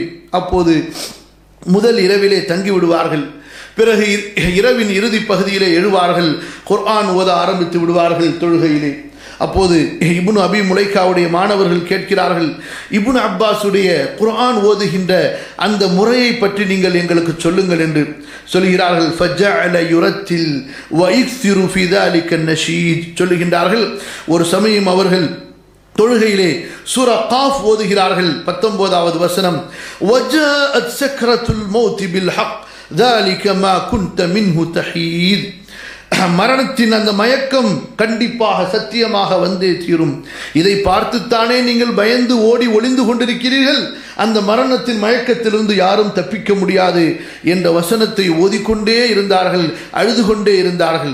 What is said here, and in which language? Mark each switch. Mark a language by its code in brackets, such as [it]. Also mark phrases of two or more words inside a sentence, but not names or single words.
[ta] அப்போது முதல் இரவிலே தங்கி விடுவார்கள், பிறகு இரவின் இறுதி பகுதியிலே எழுவார்கள், குர்ஆன் ஓத ஆரம்பித்து விடுவார்கள் தொழுகையிலே. அப்போது இப்னு அபி முலைகாவுடைய மாணவர்கள் கேட்கிறார்கள், இப்னு அப்பாஸுடைய குர்ஆன் ஓதுகின்ற அந்த முறையை பற்றி நீங்கள் எங்களுக்கு சொல்லுங்கள் என்று சொல்கிறார்கள். [ar] فجعل يرتل ويكثر في ذلك النشيد சொல்லுகின்றார்கள். [ta] ஒரு சமயம் அவர்கள் தொழுகையிலே சூரா காஃப் ஓதுகிறார்கள். 19வது வசனம், [ar] وجاءت سكرة الموت بالحق ذلك ما كنت منه تحيد, [ta] மரணத்தின் அந்த மயக்கம் கண்டிப்பாக சத்தியமாக வந்தே தீரும். இதை பார்த்துத்தானே நீங்கள் பயந்து ஓடி ஒளிந்து கொண்டிருக்கிறீர்கள். அந்த மரணத்தின் மயக்கத்திலிருந்து யாரும் தப்பிக்க முடியாது என்ற வசனத்தை ஓதிக்கொண்டே இருந்தார்கள், அழுது கொண்டே இருந்தார்கள்.